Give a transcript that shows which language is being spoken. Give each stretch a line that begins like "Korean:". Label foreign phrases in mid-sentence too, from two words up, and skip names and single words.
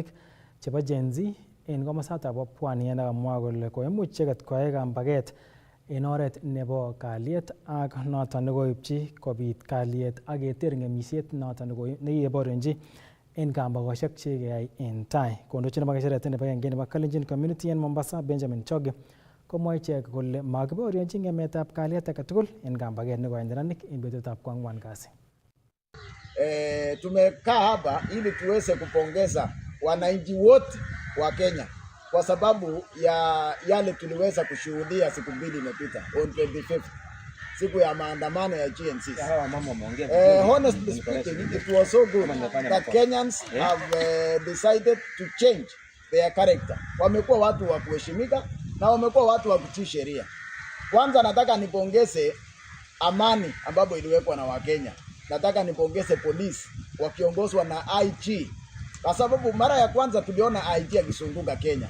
Kalenjin: chebo Gen Z en komosatab bo pwani en kamwa kole koimuch icheket koyai kambaget en oret nebo kalyet ak noton nekoipchi kobit kalyet ak keter ng'emisiet noton nekikeborionji en kambagoshek chekeyai en tai. Kondochin nebo kesheret nebo genge nebo Kalenjin Community en Mombasa, Benjamin Choge, komwa ichek kole makiborionji ng'emetab kalyet agetugul en kambaget nekoyai neranik en betutab kwang'wan kasi.
Swahili: Tumekaa hapa ili tuweze kupongeza wananchi wote wa Kenya kwa sababu ya yale tuliweza kushuhudia siku mbili imepita on 25th, siku ya maandamano ya GNC.
English: Honestly speaking, it was so good that Kenyans have decided to change their character.
Swahili: Wamekuwa watu wa kuheshimika na wamekuwa watu wa kutii sheria. Kwanza nataka nipongeze amani ambapo iliwekwa na Wakenya. Nataka nipongeze polisi wakiongozwa na IG. Kwa sababu mara ya kwanza tuliona IG akizunguka Kenya.